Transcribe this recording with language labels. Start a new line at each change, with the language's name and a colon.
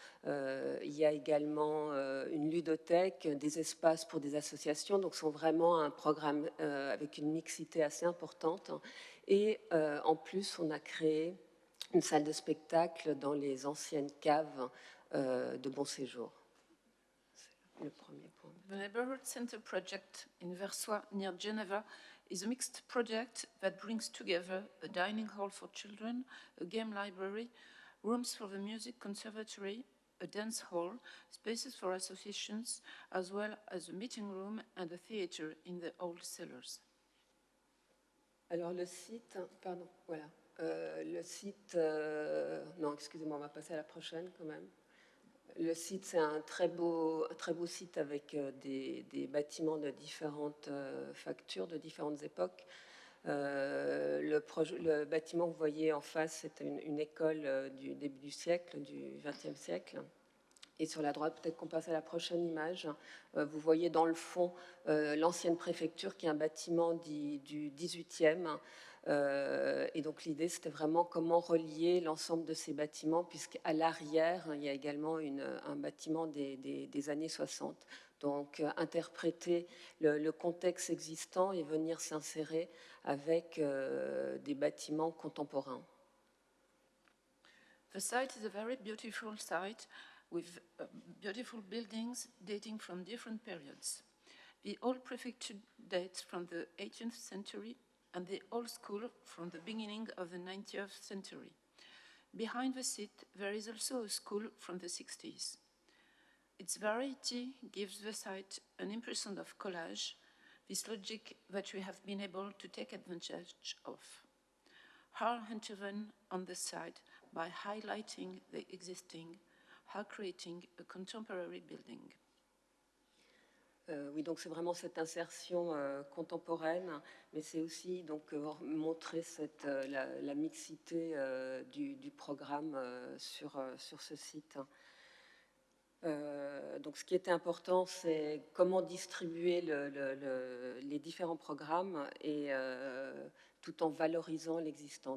French: Il y a également une ludothèque, des espaces pour des associations. Donc, c'est vraiment un programme avec une mixité assez importante. Et en plus, on a créé une salle de spectacle dans les anciennes caves de Bon Séjour. C'est le premier point.
English: The Neighborhood Center project in Versoix near Geneva is a mixed project that brings together a dining hall for children, a game library, rooms for the music conservatory, a dance hall, spaces for associations, as well as a meeting room and a theater in the old cellars.
French: Alors le site, pardon, voilà. Le site, non, excusez-moi, on va passer à la prochaine quand même. Le site, c'est un très beau site avec des bâtiments de différentes factures, de différentes époques. Le bâtiment que vous voyez en face, c'est une école du début du siècle, du XXe siècle. Et sur la droite, peut-être qu'on passe à la prochaine image, vous voyez dans le fond l'ancienne préfecture qui est un bâtiment du 18e. Et donc l'idée, c'était vraiment comment relier l'ensemble de ces bâtiments, puisqu'à l'arrière, il y a également un bâtiment des années 60. Donc interpréter le contexte existant et venir s'insérer avec des bâtiments contemporains.
English: The site is a very beautiful site with beautiful buildings dating from different periods. The old prefecture dates from the 18th century and the old school from the beginning of the 19th century. Behind the site, there is also a school from the 60s. Its variety gives the site an impression of collage, this logic that we have been able to take advantage of. How intervene on the site by highlighting the existing, how creating a contemporary building.
French: Oui, donc c'est vraiment cette insertion contemporaine, mais c'est aussi donc montrer la mixité du programme sur ce site. Donc ce qui était important, c'est comment distribuer les différents programmes et tout en valorisant l'existant.